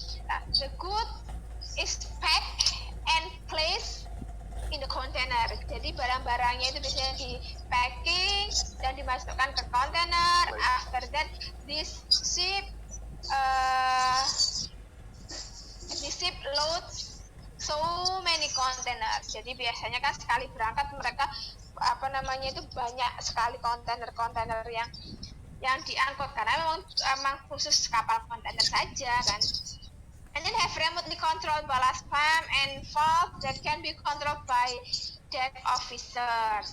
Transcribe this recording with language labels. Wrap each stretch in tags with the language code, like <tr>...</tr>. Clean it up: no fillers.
<en>Nah, the good is packed and placed in the container.</en> <id>Jadi barang-barangnya itu biasanya di packing dan dimasukkan ke container.</id> <en>After that, this ship loads so many containers.</en> <id>Jadi biasanya kan sekali berangkat mereka itu banyak sekali kontainer yang diangkut karena memang khusus kapal kontainer saja kan.</id> <en>And then have remotely controlled ballast pump and valve that can be controlled by deck officers.</en>